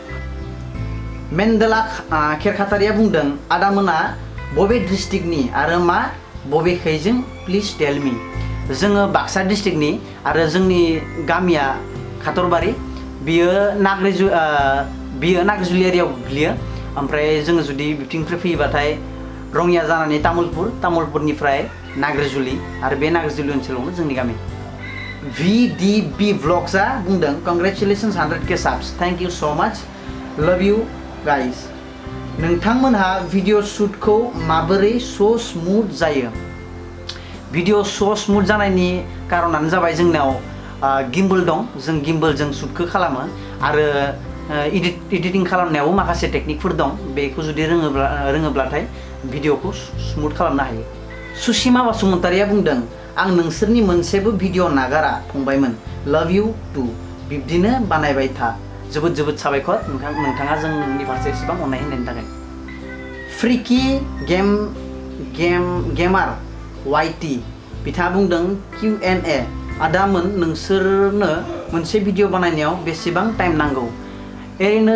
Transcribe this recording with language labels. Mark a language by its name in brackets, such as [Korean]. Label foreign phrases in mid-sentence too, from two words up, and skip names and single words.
[Bodo] मेन्देला खेरखातारिया बुंदों आदामोना बबे डिस्ट्रिक्टनि आरो मा बबेखैजों [English] please tell me [Bodo] जोङो बाक्सा डिस्ट्रिक्टनि आरो जोंनि गामिया खाथरबारि बियो नाग्रिजुलि एरियायाव गोग्लैयो ओमफ्राय जोङो जुदि बिथिंनिफ्राय फैयोबाथाय रङिया जानानै तामुलपुरनिफ्राय नाग्रिजुलि आरो बे नाग्रिजुलि ओनसोलावनो जोंनि गामि VDB Vlogsआ बुंदों कंग्रेचुलेशन्स 100K subs [English] thank you so much love you guys [Bodo] नोंथांमोनहा भिडिअ शूटखौ माबोरै [English] so smooth [Bodo] जायो भिडिअ [English] so smooth [Bodo] जानायनि कारनानो जाबाय जोंनाव गिम्बल दं जों गिम्बलजों शूटखौ खालामो आरो एडिटिं खालामनायावबो माखासे टेकनिकफोर दं बेखौ जुदि रोङोब्लाथाय भिडिअखौ स्मुथ खालामनो हायो सुसिमा बसुमतारिया बुंदों आं नोंसोरनि मोनसेबो भिडिअ नागारा फंबायमोन [English] love you too [Bodo] बिब्दिनो बानायबाय था जोबोद साबायखर नोंथाङा जोंनि फारसे एसेबां अननाय होनायनि थाखाय फ्रिकी गेमार YT बिथाङा बुंदों Q&A आदामोन नोंसोरनो मोनसे भिडिअ बानायनायाव बेसेबां टाइम नांगौ ओरैनो